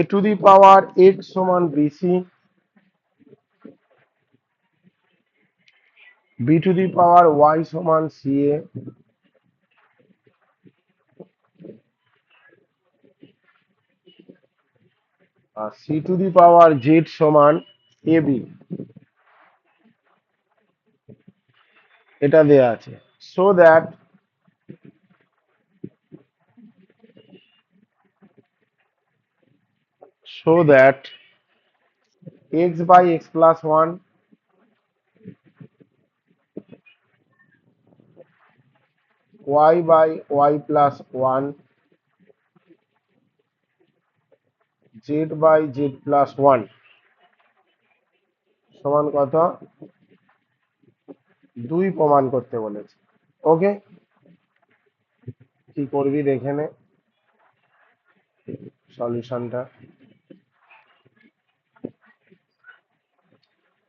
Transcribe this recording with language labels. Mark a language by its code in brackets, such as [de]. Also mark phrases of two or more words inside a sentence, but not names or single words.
[en] to the power x [bn] সমান bc, [en] b to the power y [bn] সমান ca, আর [en] c to the power z [bn] সমান ab, এটা দেয়া আছে। [en] so that x by x plus 1, y by y plus 1, z by z plus 1 [bn] সমান কত, 2 প্রমাণ করতে বলেছে। ওকে, কি করবি দেখে নে সলিউশনটা।